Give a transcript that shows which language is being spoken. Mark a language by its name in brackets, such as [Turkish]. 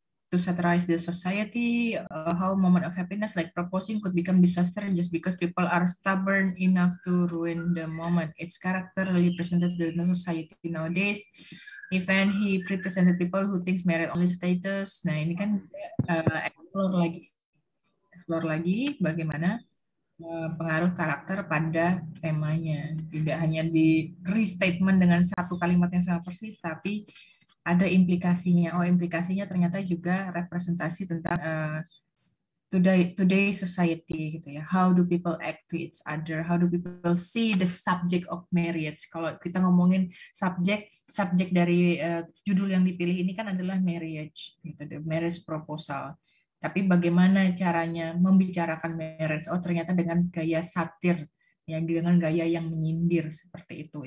[English] to satirize the society, how moment of happiness like proposing could become disaster just because people are stubborn enough to ruin the moment. Its character really presented the society nowadays. Even he represented people who thinks merit only status. [Indonesian] Nah, ini kan explore lagi bagaimana pengaruh karakter pada temanya. Tidak hanya di restatement dengan satu kalimat yang sama persis, tapi ada implikasinya. Oh, implikasinya ternyata juga representasi tentang [English] today society [Indonesian] gitu ya. [English] How do people act to each other? How do people see the subject of marriage? [Indonesian] Kalau kita ngomongin subjek dari judul yang dipilih ini kan adalah marriage, gitu, [English] the marriage proposal. [Indonesian] Tapi bagaimana caranya membicarakan marriage? Oh, ternyata dengan gaya satir, ya, dengan gaya yang menyindir seperti itu.